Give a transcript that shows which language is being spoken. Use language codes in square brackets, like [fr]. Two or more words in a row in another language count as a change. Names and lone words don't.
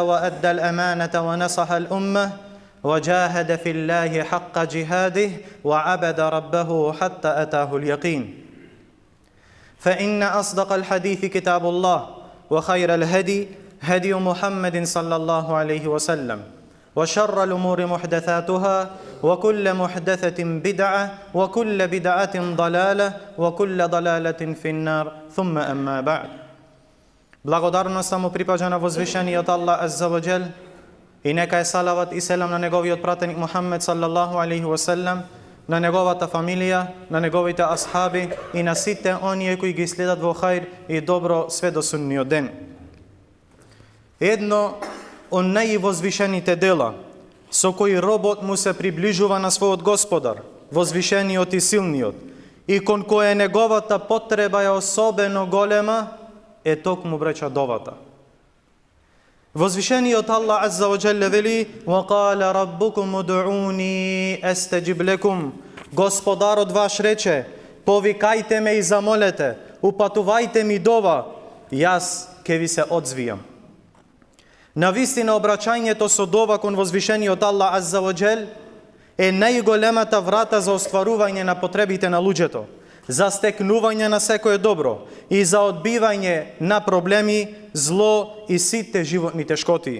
[ar] وأدى الأمانة ونصح الأمة وجاهد في الله حق جهاده وعبد ربه حتى أتاه اليقين فإن أصدق الحديث كتاب الله وخير الهدي هدي محمد صلى الله عليه وسلم وشر الأمور محدثاتها وكل محدثة بدعة وكل بدعة ضلالة وكل ضلالة في النار ثم أما بعد. [mk] Благодарноста му припаѓа на возвишениот Аллах [ar] عز وجل [mk] и нека е салават и селам на неговиот пратеник Мухаммед [ar] صلى الله عليه وسلم, [mk] на неговата фамилија, на неговите асхаби и на сите оние кои ги следат во хајр и добро све до судниот ден. Едно од највозвишените дела со кои робот му се приближува на својот Господар, возвишениот и силниот, и кон кој неговата потреба е особено голема, е токму бреча довата. Возвишениот Аллах [ar] عز وجل [mk] вели: [ar] وَقَالَ رَبُّكُمُ ادْعُونِي أَسْتَجِبْ لَكُمْ. [mk] Господарот ваш рече: повикајте ме и замолете, упатувајте ми дова, јас ќе ви се одзвијам. Навистина обраќањето со дова кон возвишениот Аллах [ar] عز وجل [mk] е најголемата врата за остварување на потребите на луѓето, за стекнување на секое добро и за одбивање на проблеми, зло и сите животни тешкоти.